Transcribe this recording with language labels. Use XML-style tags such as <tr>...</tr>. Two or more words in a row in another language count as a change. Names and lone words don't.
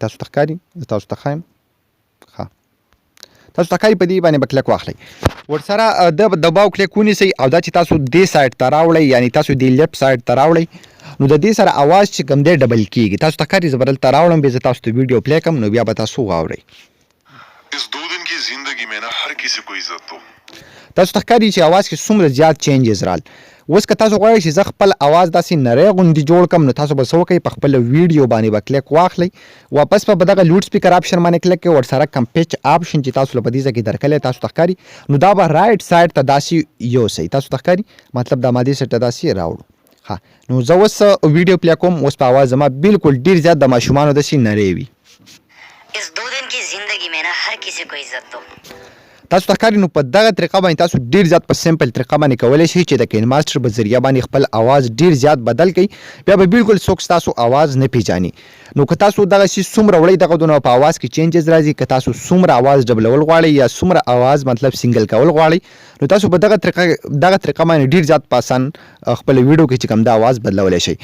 <ps>تاسو ته ښکاري زه تاسو ته ښایم. تاسو ته ښکاري په دې باندې به کلیک واخلئ. ورسره د دباو کلیک ونیسئ او دا چې تاسو دې سایډ ته راوړئ، یعنی تاسو دې</ps> <en>left side</en> <ps>ته راوړئ، نو د دې سره आवाज چې کوم دی ډبل کیږي. تاسو ته ښکاري زه به دلته راوړم، بیا زه تاسو ته ویډیو پلی کړم نو بیا به تاسو واورئ.</ps> <hi>इस 2 दिन की जिंदगी में ना हर किसी को इज्जत दो.</hi> <ps>تاسو ته ښکاري چې आवाज کې څومره زیات چینجز رال. اوس که تاسو غواړئ چې زه خپل आवाज داسې نری غوندې جوړ کړم نو تاسو به څه وکړئ، په خپل ویډیو باندې به کلیک واخلئ، واپس به دغه</ps> <en>loud speaker option</en> <ps>باندې کلیک کړئ، ورسره کم</ps> <en>pitch option</en> <ps>چې تاسو له په دې ځای کې درکړی تاسو ته ښکاري، نو دا به</ps> <en>right side</en> <ps>ته داسې یوسئ. تاسو ته ښکاري مطلب دا ما دې سایډ ته داسې راوړو. ښه، نو زه اوس ویډیو پلی کوم. اوس په आवाज زما بالکل ډېر زیات د ماشومانو داسې نری وي.</ps> <hi>इस 2 दिन की जिंदगी में ना हर किसी को इज्जत दो.</hi> <ps>تاسو ته ښکاري نو په دغه طریقه باندې تاسو ډیر زیات په سمپل طریقه باندې کولی شئ چې د کینماستر په ذریعه باندې خپل आवाज ډیر زیات بدل کړئ. بیا به بالکل څوک ستاسو आवाज نه پیژني. نو که تاسو دغه شی څومره وړئ دغه دونه په आवाज کې چینجز راځي، که تاسو څومره आवाज ډبلول غواړئ یا څومره आवाज مطلب سنگل کول غواړئ، نو تاسو په دغه طریقه باندې ډیر زیات په اسان خپل ویډیو کې چې کوم د आवाज بدلولی شئ.</ps>